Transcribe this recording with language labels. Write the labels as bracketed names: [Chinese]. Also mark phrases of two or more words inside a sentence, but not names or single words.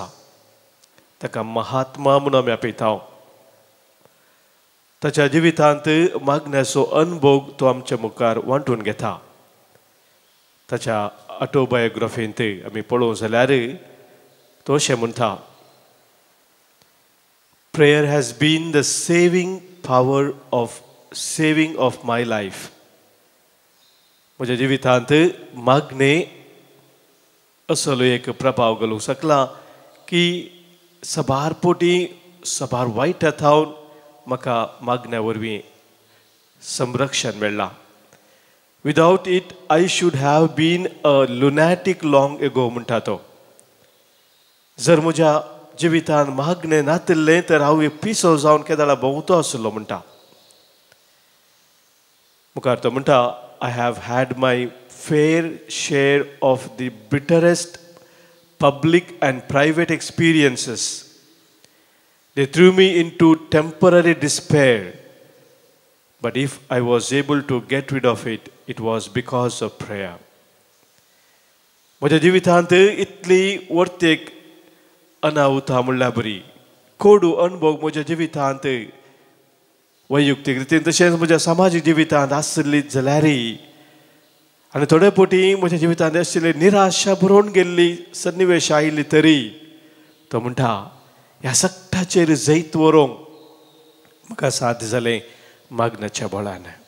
[Konkani] ताका महात्मा म्हणून आमी आपयता। ताच्या जिवितांत मागण्याचो अनुभव तो आमच्या मुखार वांटून घेता। ताच्या ऑटोबायोग्राफींत आमी पळोवंक जाल्यार तो अशें म्हणटा, [English] Prayer has been the saving power of saving of my life. [Konkani] म्हज्या जिवितांत मागणे असलो एक प्रभाव घालूंक शकला की सबार पोटी सबार वायट हातावन म्हाका मागण्या वरवीं संरक्षण मेळ्ळां। [English] Without it, I should have been a lunatic long ago [Konkani] म्हणटा तो। जर म्हज्या जिवितांत मागणें नातिल्लें तर हांव एक पिसो जावन केदाळा भोंवतो आसलो म्हणटा। मुखार तो म्हणटा, [English] I have had my fair share of the bitterest public and private experiences. They threw me into temporary despair. But if I was able to get rid of it, it was because of prayer. [Konkani] म्हज्या जिवितांत इतली वर्तेक अनाहुता म्हणल्यार बरी, कोडू अनुभव म्हज्या जिवितांत वैयक्तीक रितीन तशेंच म्हज्या सामाजीक जिवितांत आसली जाल्यारय आनी थोडे फावटी म्हज्या जिवितांत आशिल्ली निराशा भरून गेल्ली सन्निवेश आयिल्ली तरी तो म्हणटा ह्या सगळ्याचेर जैत व्हरूंक म्हाका साध्य जालें मागण्याच्या बळान.